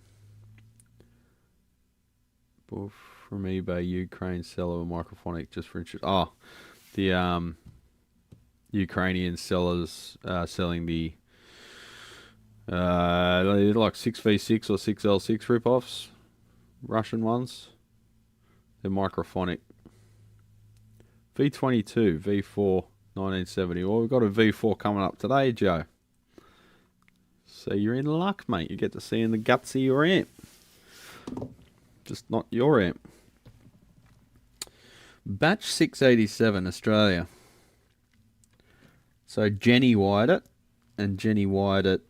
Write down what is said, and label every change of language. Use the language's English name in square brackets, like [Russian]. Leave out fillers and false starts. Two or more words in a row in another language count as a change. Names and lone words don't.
[English] From eBay, Ukraine seller microphonic just for interest. Oh, the Ukrainian sellers selling the like 6v6 or 6L6 rip-offs, Russian ones. They're microphonic. V22, V4, 1970. Well, we've got a V4 coming up today, Joe. So you're in luck, mate. You get to see in the guts of your amp. Just not your amp. Batch 687, Australia. So Jenny wired it, and Jenny wired it.